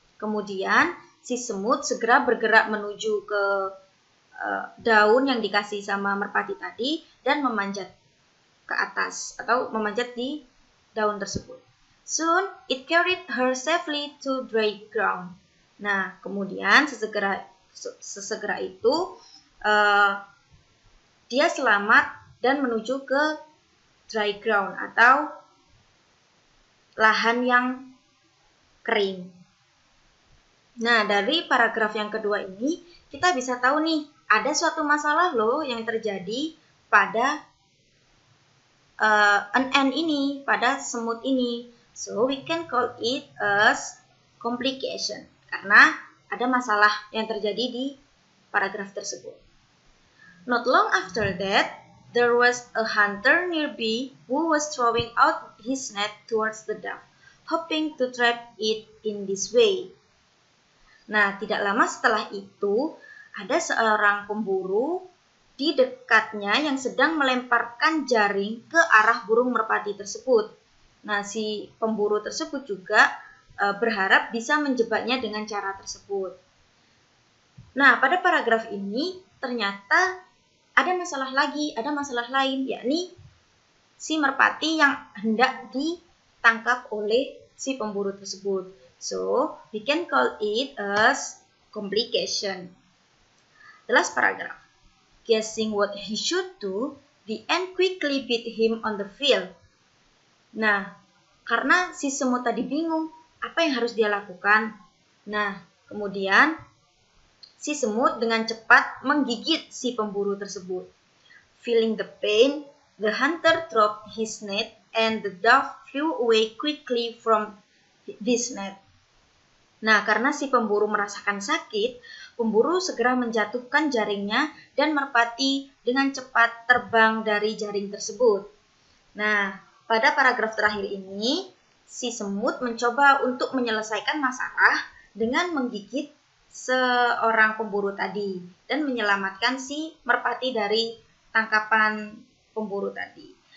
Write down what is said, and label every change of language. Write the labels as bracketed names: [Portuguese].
[Indonesian] Kemudian si semut segera bergerak menuju ke daun yang dikasih sama merpati tadi dan memanjat ke atas atau memanjat di daun tersebut. [English] Soon it carried her safely to dry ground. [Indonesian] Nah, kemudian sesegera itu dia selamat dan menuju ke [English] dry ground [Indonesian] atau lahan yang kering. Nah, dari paragraf yang kedua ini kita bisa tahu nih, ada suatu masalah loh yang terjadi pada [English] an ant [Indonesian] ini, pada semut ini. [English] So we can call it as complication [Indonesian] karena ada masalah yang terjadi di paragraf tersebut. [English] Not long after that, there was a hunter nearby who was throwing out his net towards the dove, hoping to trap it in this way. [Indonesian] Nah, tidak lama setelah itu, ada seorang pemburu di dekatnya yang sedang melemparkan jaring ke arah burung merpati tersebut. Nah, si pemburu tersebut juga berharap bisa menjebaknya dengan cara tersebut. Nah, pada paragraf ini ternyata ada masalah lain, yakni si merpati yang hendak ditangkap oleh si pemburu tersebut. [English] So, we can call it as complication. The last paragraph. Guessing what he should do, the ant quickly beat him on the field. [Indonesian] Nah, karena si semut tadi bingung apa yang harus dia lakukan. Nah, kemudian si semut dengan cepat menggigit si pemburu tersebut. [English] Feeling the pain, the hunter dropped his net and the dove flew away quickly from this net. [Indonesian] Nah, karena si pemburu merasakan sakit, pemburu segera menjatuhkan jaringnya dan merpati dengan cepat terbang dari jaring tersebut. Nah, pada paragraf terakhir ini, si semut mencoba untuk menyelesaikan masalah dengan menggigit seorang pemburu tadi dan menyelamatkan si merpati dari tangkapan pemburu tadi.